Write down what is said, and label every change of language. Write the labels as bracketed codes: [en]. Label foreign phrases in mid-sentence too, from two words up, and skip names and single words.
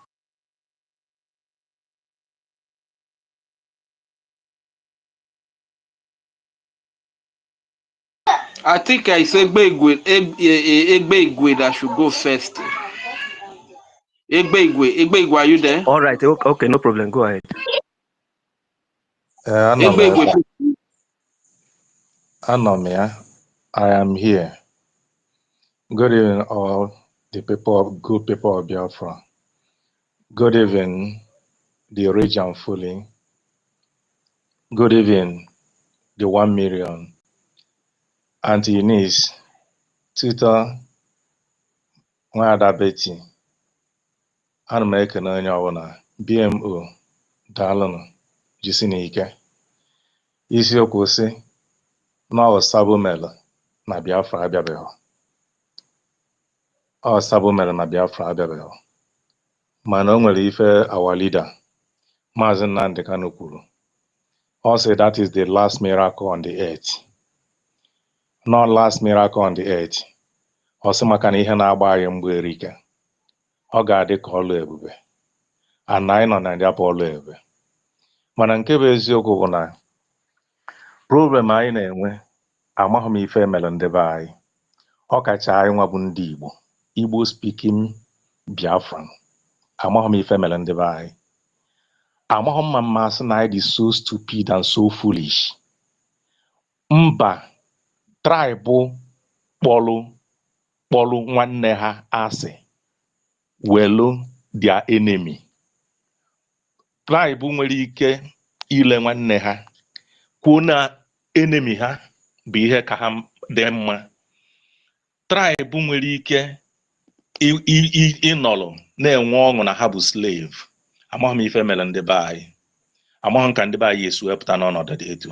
[en] I think it's Egbe that should go first. Egbe, are you there? All right. Okay, no problem. Go ahead. [ig] Anọ m Egbe, ebe a. Anomia, [en] I am here. Good evening, all the people, good people of Biafra. Good evening, the region fully. Good evening, the 1 million. Auntie Eunice, Twitter, [ig] Nwada Betty, ana m ekene onye ọbụla, BMO, daalụnụ, jisi n'ike. Isiokwu sị na ọ sabụ mere na Biafra abịabeghị. Ọ sabụ mere na Biafra abịabeghị. Mana o nwere ife [en] our leader, [ig] Maazị Nnamdi Kanu kwuru. Ọ sị [en] that is the last miracle on the earth. Not last miracle on the earth. [ig] Ọ sị maka na ihe na-agba anyị mgbe erike. Ọ ga-adị ka ọlụ ebube. Ana anyị nọ na ya bụ ọlụ ebube. Mana nke bụ eziokwu bụ na problem anyị na-enwe amaghị m ife mere ndị be anyị. Ọ kacha anyị nwa bụ ndị Igbo, [en] Igbo speaking Biafran. [ig] Amaghị m ife mere ndị be anyị. Amaghị m ma mmasị na anyị dị [en] so stupid and so foolish. [ig] Mba, tribe kpọlụ nwanne ha asị welu [en] their enemy. [ig] Tribe nwere ike ile nwanne ha kwuo na enemy ha bụ ihe ka ha dị mma. Tribe nwere ike ịnọlụ na-enwe ọṅụ na ha bụ slave. Amaghị m ife mere ndị be anyị. Amaghị m ka ndị be anyị esi wepụta n'ọnọdụ dị etu a.